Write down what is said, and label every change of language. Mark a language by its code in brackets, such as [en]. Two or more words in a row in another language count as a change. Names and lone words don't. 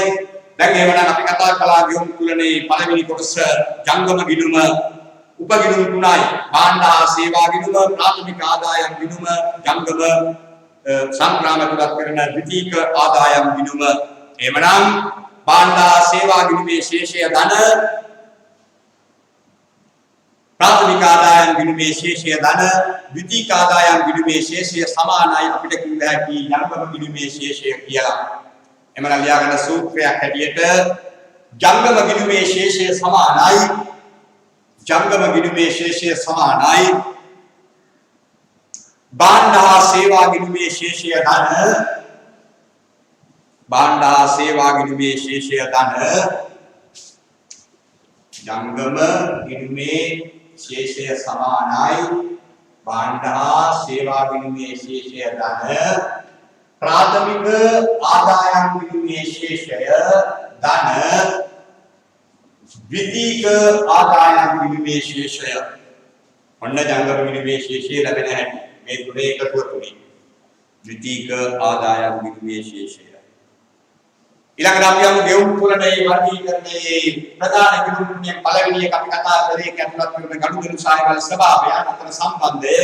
[si] දැන් එහෙමනම් අපි කතා කළා ගියුම් කුලනේ පළවෙනි කොටස ජංගම ගිණුම උපගිණුම් තුනයි. භාණ්ඩ හා සේවා ගිණුම, ප්‍රාථමික ආදායම් ගිණුම, ජංගම සංක්‍රාම තුලත් කරන ද්විතීක ආදායම් ගිණුම. එහෙමනම් භාණ්ඩ හා සේවා ගිණුමේ ශේෂය ධන, ප්‍රාථමික ආදායම් ගිණුමේ ශේෂය ධන, ද්විතීක ආදායම් ගිණුමේ ශේෂය සමානයි අපිට කිව්ව හැකි ජංගම ගිණුමේ ශේෂය කියලා. එමනම් ලියාගන්න සූත්‍රයක් හැටියට ජංගම ගිණුමේ ශේෂය සමානයි භාණ්ඩ හා සේවා ගිණුමේ ශේෂය ධන, භාණ්ඩ හා සේවා ගිණුමේ ශේෂය ධන, ජංගම ගිණුමේ शेषය සමානයි භාණ්ඩ හා සේවා ගිණුමේ ශේෂය ධන, ප්‍රාථමික ආදායම් ගිණුමේ ශේෂය ධන, ද්විතීක ආදායම් ගිණුමේ ශේෂය. ඔන්න ජංගම ගිණුමේ ශේෂය ලැබෙන හැටි මේ තුනේ එකතුව තුනේ ද්විතීක ආදායම් ගිණුමේ ශේෂය. ඊළඟට අපි යමු ගෙවුම් තුලනේ වර්ගීකරණයේ ප්‍රධාන ගිණුම්නේ පළවෙනි එක අපි කතා කරේ කැටලොග් කරන ගනුදෙනු සායවල ස්වභාවය අතර සම්බන්ධය.